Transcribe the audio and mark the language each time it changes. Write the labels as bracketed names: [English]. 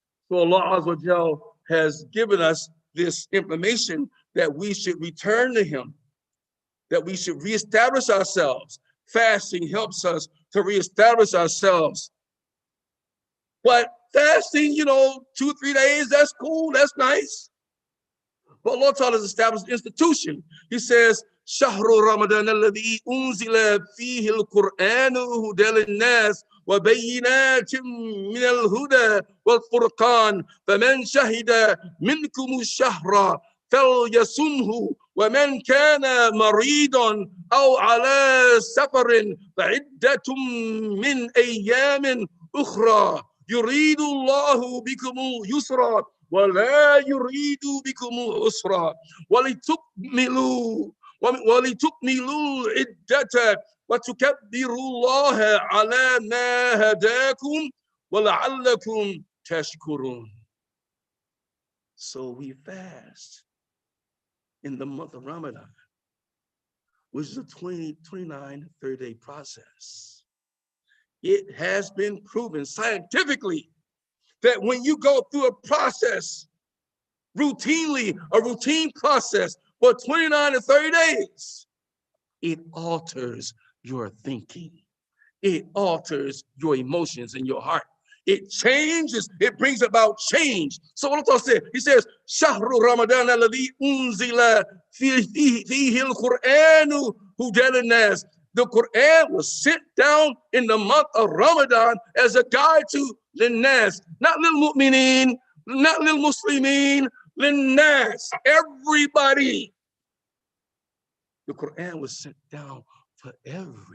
[English] So Allah Azza wa Jal has given us this information that we should return to Him, that we should reestablish ourselves. Fasting helps us to reestablish ourselves. But fasting, 2-3 days, that's cool, that's nice. But Allah Ta'ala has established an institution. He says, [Arabic] شهر رمضان الذي أنزل فيه القرآن هدى للناس وبينات من الهدى والفرقان فمن شهد منكم الشهر فليصمه ومن كان مريضا أو على سفر فعدة من أيام أخرى يريد الله بكم اليسر ولا يريد بكم العسر ولتكملوا العدة وتكبروا الله على ما هداكم ولعلكم تشكرون. [English] So we fast in the month of Ramadan, which is a 29 30-day process. It has been proven scientifically that when you go through a process routinely, a routine process for 29 to 30 days, it alters your thinking. It alters your emotions in your heart. It changes, it brings about change. So what Allah said, He says, [Arabic] شهر رمضان الذي أنزل فيه القرآن هدى للناس. [English] The Quran was sent down in the month of Ramadan as a guide to Linnas, not lil mu'mineen, not lil muslimin, Linnas, everybody. The Quran was sent down for everybody.